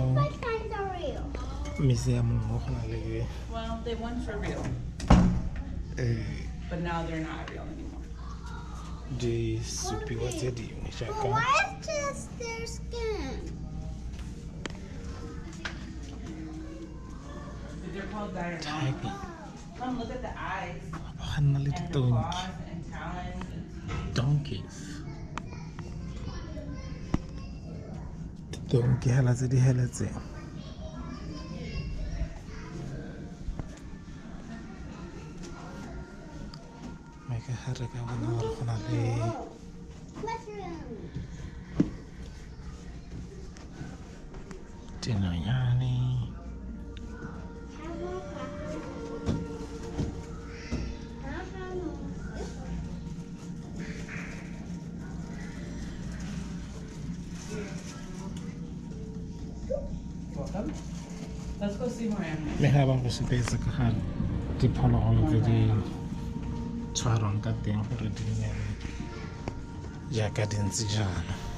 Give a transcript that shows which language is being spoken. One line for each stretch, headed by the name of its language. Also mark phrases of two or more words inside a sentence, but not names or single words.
English: what kinds are real?
Tswana: museum mo gona le
English: Well, they once were real, but now they're not real anymore.
Tswana: di supiwa tse dingwe
English: But
Tswana: jaaka
English: why is just their skin? They're called dinosaurs. tiger. Come look at the eyes
Tswana: Ga nna le
English: and the
Tswana: ditonki,
English: claws and talons and teeth. donkeys.
Tswana: Ditonki hela tse di heletseng. Mme ke ga re ka bona gore go na le
English: Mushroom.
Tswana: dinonyane.
English: Welcome. Let's go see more animals.
Tswana: Mme ga ba go supetsa ka ga diphologolo tse di tshwarwang ka teng gore di nne jaaka di ntse jaana.